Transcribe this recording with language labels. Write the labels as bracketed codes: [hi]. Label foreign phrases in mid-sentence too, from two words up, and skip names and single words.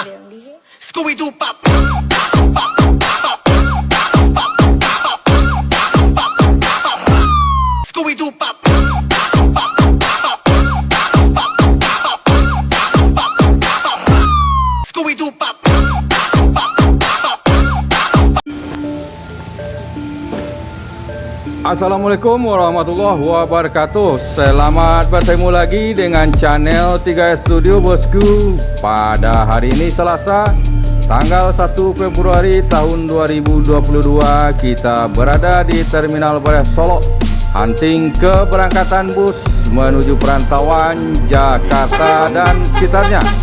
[en] Scooby-Doo pop. Scooby-Doo pop. Scooby-Doo pop. [ar] السلام عليكم ورحمة الله وبركاته. [id] Selamat bertemu lagi dengan channel 3S Studio bosku. Pada hari ini Selasa tanggal 1 Februari tahun 2022, kita berada di Terminal Bares Solo, hunting keberangkatan bus menuju perantauan Jakarta dan sekitarnya.